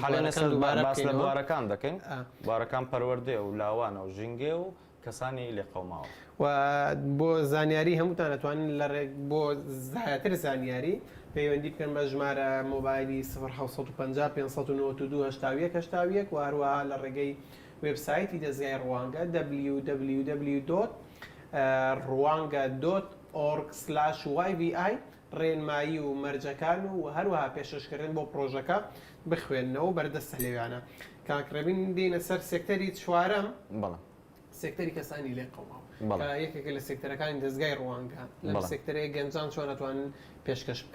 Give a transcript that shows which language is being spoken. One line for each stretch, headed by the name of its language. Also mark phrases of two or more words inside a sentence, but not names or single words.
Central Kurdish: لە بوارەکان دەکەین بوارەکان پەروەردێ و لاوانە و ژینگێ و کەسانی لێ قەوماوە و بۆ زانیاری هەمووتان دەتوانین لە ڕێک بۆ زیاتر زانیاری پەیوەندی بکەن بە ژمارە مۆبایلی 1950 592 و هەروەها لە ڕێگەی وێبسایتی دەستگای ڕوانگە www.rwanga.org/yvi ڕێنمایی و مەرجەکان و هەروەها پێشکەشکردن بۆ پرۆژەکە بخوێنەوە بەردەستە لێوانە کاکرێبین دێنە سەر سێکتەری چوارەم سێکتەری کەسانی لێ قەوماوە یەکێکە لە سێکتەرەکانی دەستگای ڕوانگە لە سێکتەرەیە گەنجان چۆن ئەتوانن پێشکەش بکەن.